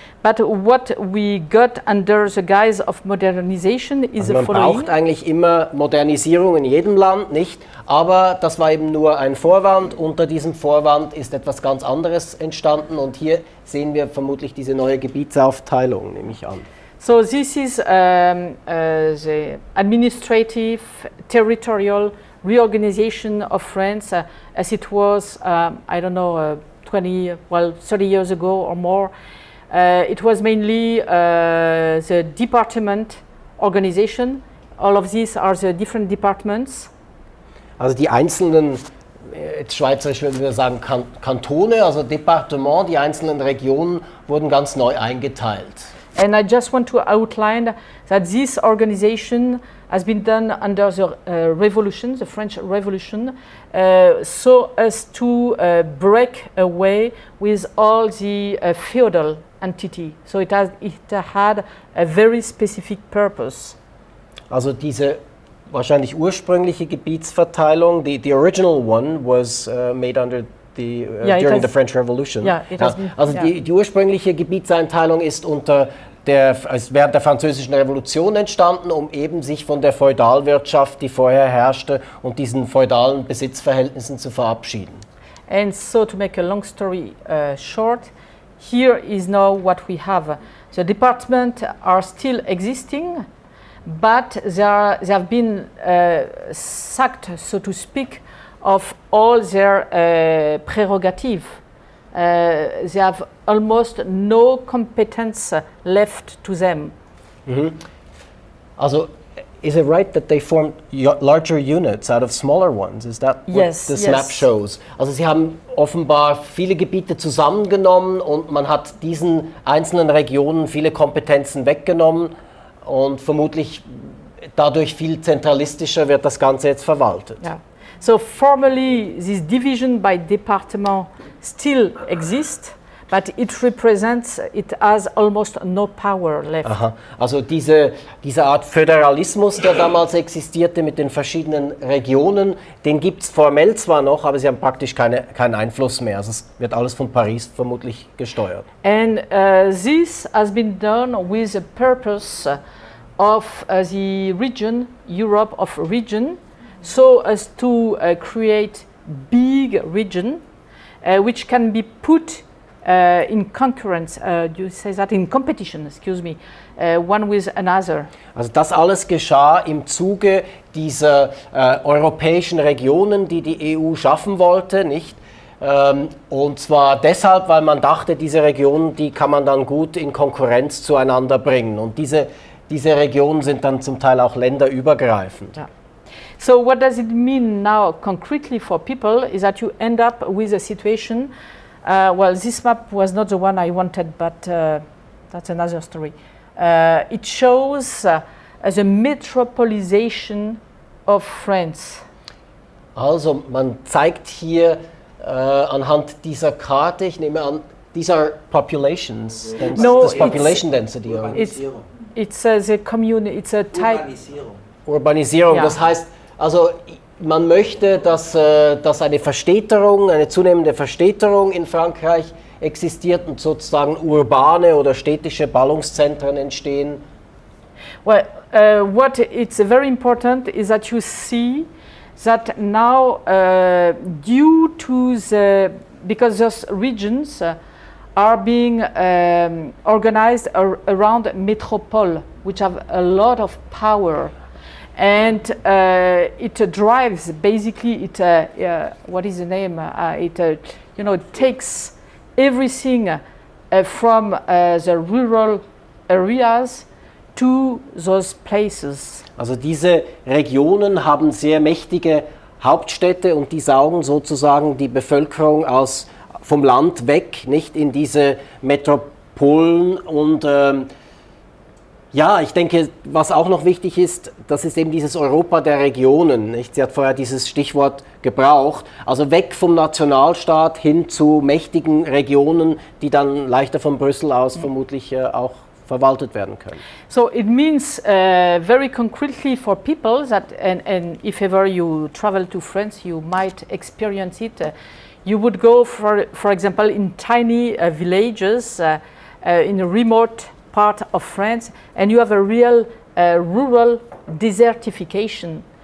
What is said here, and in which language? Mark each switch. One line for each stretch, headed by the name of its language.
English: But what we got under the guise of modernization is the following.
German: Man braucht eigentlich immer Modernisierung in jedem Land, nicht? Aber das war eben nur ein Vorwand. Unter diesem Vorwand ist etwas ganz anderes entstanden, und hier sehen wir vermutlich diese neue Gebietsaufteilung, nehme ich an.
English: So this is the administrative, territorial reorganization of France as it was, I don't know, 30 years ago or more. It was mainly the department organization. All of these are the different departments.
German: Also die einzelnen, jetzt schweizerisch würden wir sagen Kantone, also Departement, die einzelnen Regionen wurden ganz neu eingeteilt.
English: And I just want to outline that this organization has been done under the revolution, the French Revolution, so as to break away with all the feudal entity. So it had a very specific purpose.
German: Also diese wahrscheinlich ursprüngliche Gebietsverteilung,
English: the original one was made under during the French Revolution. Yeah, it has been,
German: also die ursprüngliche Gebietseinteilung ist während der Französischen Revolution entstanden, um eben sich von der Feudalwirtschaft, die vorher herrschte, und diesen feudalen Besitzverhältnissen zu verabschieden.
English: And so, to make a long story short, here is now what we have. The departments are still existing, but they have been sacked, so to speak, of all their prerogatives. They have almost no competence left to them. Mhm. Also, is it right that they formed larger units out of smaller ones? Is that what the map shows?
German: Also sie haben offenbar viele Gebiete zusammengenommen und man hat diesen einzelnen Regionen viele Kompetenzen weggenommen, und vermutlich dadurch viel zentralistischer wird das Ganze jetzt verwaltet.
English: Yeah. So formally, this division by department still exists, but it has almost no power left. Aha.
German: Also diese Art Föderalismus, der damals existierte mit den verschiedenen Regionen, den gibt es formell zwar noch, aber sie haben praktisch keinen Einfluss mehr. Also es wird alles von Paris vermutlich gesteuert.
English: And this has been done with the purpose of the region, Europe of region, so as to create big region which can be put in concurrence, you say that, in competition, excuse me, one with another.
German: Also das alles geschah im Zuge dieser europäischen Regionen, die die EU schaffen wollte, nicht? Und zwar deshalb, weil man dachte, diese Regionen, die kann man dann gut in Konkurrenz zueinander bringen. Und diese Regionen sind dann zum Teil auch länderübergreifend.
English: Yeah. So what does it mean now concretely for people is that you end up with a situation, well, this map was not the one I wanted, but that's another story. It shows the metropolization of France.
German: Also man zeigt hier anhand dieser Karte, ich nehme an,
English: these are populations, population density. It's the community, it's a type.
German: Urbanisierung, ja. Das heißt, also man möchte, dass eine Verstädterung, eine zunehmende Verstädterung in Frankreich existiert und sozusagen urbane oder städtische Ballungszentren entstehen.
English: Well, what it's very important is that you see that now, due to because those regions are being organized around metropole, which have a lot of power, and it drives basically what is the name? It takes everything from the rural areas to those places.
German: Also diese Regionen haben sehr mächtige Hauptstädte und die saugen sozusagen die Bevölkerung vom Land weg, nicht in diese Metropolen. Und ja, ich denke, was auch noch wichtig ist, das ist eben dieses Europa der Regionen. Nicht? Sie hat vorher dieses Stichwort gebraucht. Also weg vom Nationalstaat hin zu mächtigen Regionen, die dann leichter von Brüssel aus vermutlich auch verwaltet werden können.
English: So it means very concretely for people that, and if ever you travel to France, you might experience it. You would go, for example, in tiny villages in a remote part of France, and you have a real rural desertification.